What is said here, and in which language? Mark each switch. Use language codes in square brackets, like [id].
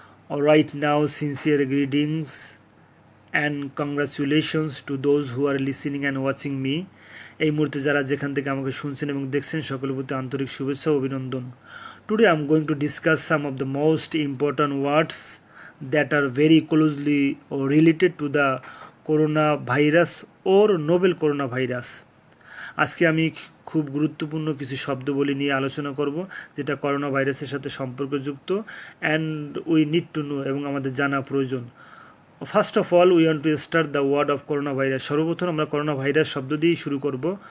[en] Right now, sincere greetings and congratulations to those who are listening and watching me. [bn] এই মুহূর্তে যারা যেখান থেকে আমাকে শুনছেন এবং দেখছেন সকলের প্রতি আন্তরিক শুভেচ্ছা ও অভিনন্দন. [en] Today I am going to discuss some of the most important words that are very closely related to the coronavirus or novel coronavirus. [bn] আজকে আমি খুব গুরুত্বপূর্ণ কিছু শব্দবলী নিয়ে আলোচনা করব যেটা করোনা ভাইরাসের সাথে সম্পর্কযুক্ত [en] and we need to know [bn] এবং আমাদের জানা প্রয়োজন. [en] First of all we want to start the word of corona virus. [bn] সর্বপ্রথম আমরা করোনা ভাইরাস শব্দ দিয়েই শুরু করব.